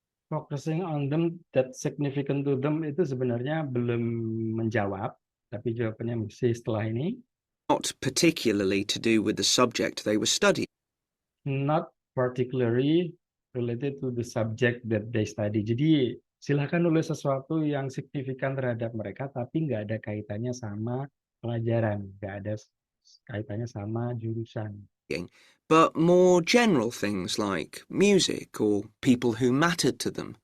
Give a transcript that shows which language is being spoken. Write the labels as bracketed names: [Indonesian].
[English] Focusing on them that significant to them [Indonesian] itu sebenarnya belum menjawab, tapi jawabannya mesti setelah ini. [English] particularly to do with the subject they were studying. Not particularly related to the subject that they study. [Indonesian] Jadi silakan nulis sesuatu yang signifikan terhadap mereka, tapi nggak ada kaitannya sama pelajaran, nggak ada kaitannya sama jurusan. [English] But more general things like music or people who mattered to them.